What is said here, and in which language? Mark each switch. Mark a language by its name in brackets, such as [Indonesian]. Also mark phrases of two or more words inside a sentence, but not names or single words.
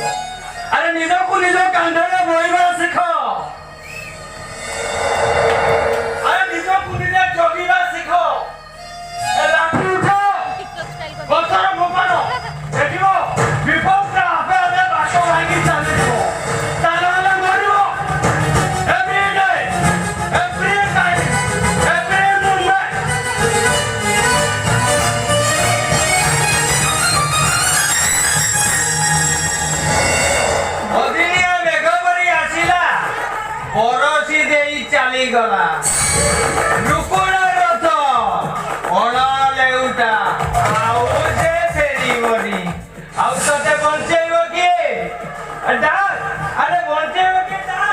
[Odia] ଆରେ ନିଜକୁ ନିଜ କାନ୍ଧରେ ବୋହିବା ଶିଖ। ଆରେ ନିଜକୁ ନିଜେ ଜଗିବା ଶିଖ। ଏ ଲାଠି ଉଠ ପଥର ଫୋପାଡ଼ ଦେଖିବ ବିପଦରେ ଆପେ ଆପେ ବାଟ ଭାଙ୍ଗି ଚାଲିଯିବ। ତା ନହେଲେ ମରିବ। [English] Every day, every time, every moment. [Odia] ଅଦିନିଆ ମେଘ ପରି ଆସିଲା ପରଶି ଦେଇ ଚାଲିଗଲା। ରୁକୁଣା ରଥ ଅଣ ଲେଉଟା ଆଉ ସେ ଫେରିବନି। ଆଉ ତତେ ବଞ୍ଚେଇବ କିଏ? ଡାକ ଆରେ ବଞ୍ଚେଇବ କିଏ ଡାକ।